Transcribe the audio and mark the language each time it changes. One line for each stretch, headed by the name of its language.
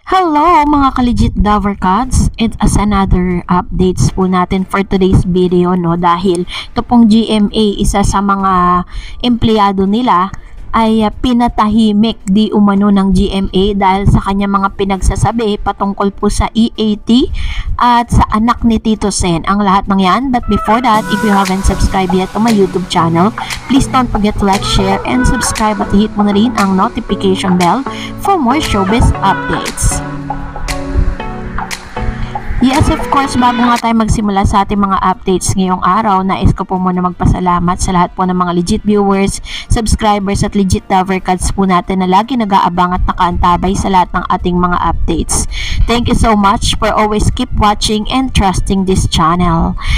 Filipino: Hello mga ka-legit Dovercats, it's as another updates po natin
English: for today's video,
Filipino: no, dahil ito pong GMA, isa sa mga empleyado nila ay pinatahimik di umano ng GMA dahil sa kanya mga pinagsasabi patungkol po sa EAT at sa anak ni Tito Sen. Ang lahat ng yan,
English: but before that, if you haven't subscribed yet to my YouTube channel, please don't forget to like, share, and subscribe at hit mo na rin ang notification bell for more showbiz updates. Yes, of course,
Filipino: bago nga tayo magsimula sa ating mga updates ngayong araw, nais ko po muna magpasalamat sa lahat po ng mga legit viewers, subscribers at legit Dovercats po natin na lagi nag-aabang at nakaantabay sa lahat ng ating mga updates.
English: Thank you so much for always keep watching and trusting this channel.